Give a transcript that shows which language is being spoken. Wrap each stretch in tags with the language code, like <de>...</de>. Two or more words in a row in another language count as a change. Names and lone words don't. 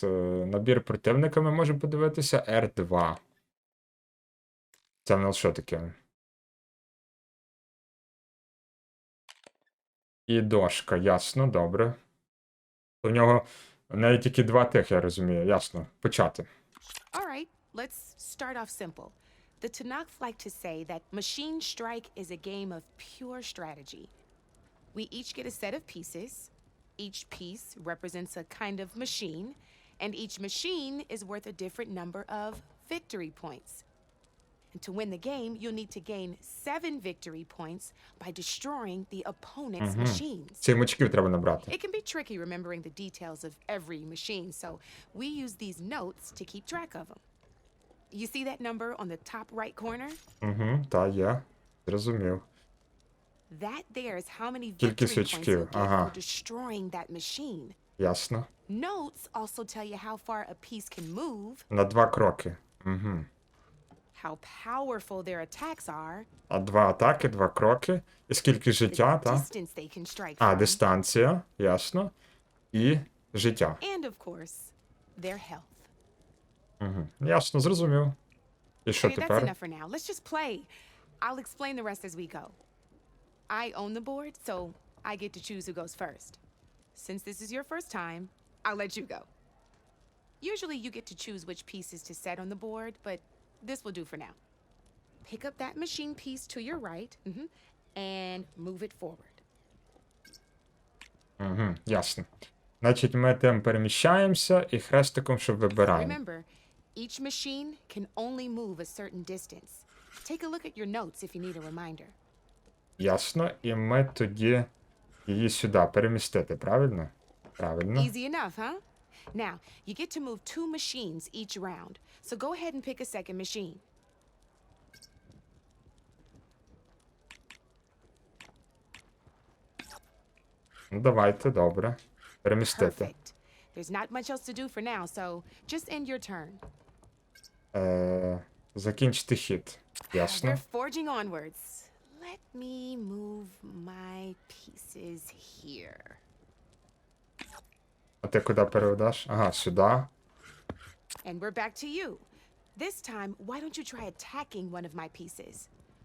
<uk>Набір противника ми можемо подивитися. R2. Це в нас що таке? І дошка, ясно, добре. У нього навіть тільки 2 тих, я розумію, ясно. Почати.</uk> <en>All right, let's start off simple. The Tanakh like to say that Machine Strike is a game of pure strategy. We each get a set of pieces. Each piece represents a kind of machine, and each machine is worth a different number of victory points. And to win the game, you'll need to gain 7 victory points by destroying the opponent's machines.</en> <uk>7 очків треба набрати.</uk> <en>It can be tricky remembering the details of every machine, so we use these notes to keep track of them. You see that number on the top right corner?</en> <uk>Та, є. Зрозумів.</uk> <en>That there is how many</en> <uk>Кількість</uk> <en>victory points</en> <uk>очків,</uk> <en>you'll get ага. for destroying that machine.</en> <uk>Ясно.</uk> <en>Notes also tell you how far a piece can move,</en> <uk>На 2 кроки.</uk> <en>how powerful their attacks are,</en> <uk>А 2 атаки, 2 кроки. І скільки життя,</uk> <en>the</en> <uk>та?</uk> <en>distance they can strike А, from,</en> <uk>дистанція, ясно. І життя.</uk> <en>and of course, their health.</en> <uk>Ясно, зрозумів. І що</uk> <en>Okay, that's</en> <uk>тепер?</uk> <en>enough for now. Let's just play. I'll explain the rest as we go. I own the board, so I get to choose who goes first. Since this is your first time, I'll let you go. Usually you get to choose which pieces to set on the board, but this will do for now. Pick up that machine piece to your right, and move it forward.</en> <uk>Ясно. Значить, ми тим переміщаємося і хрестиком, щоб вибираємо.</uk> <en>Remember, each machine can only move a certain distance. Take a look at your notes if you need a reminder.</en> <uk>Ясно. І ми тоді її сюди перемістити, правильно? Правильно.</uk> <en>Easy enough, huh? Now, you get to move 2 machines each round, so go ahead and pick a second machine.</en> <uk>Ну, давайте, добре. Перемістити.</uk> <en>Perfect. There's not much else to do for now, so just end your turn.</en> <uk>Закінчити хід. Ясно.</uk> <en>We're forging onwards. Let me move my pieces here.</en> <uk>А ти куди переведеш? Ага, сюди.</uk> <en>And we're back to you. This time, why don't you try attacking one of my pieces?</en>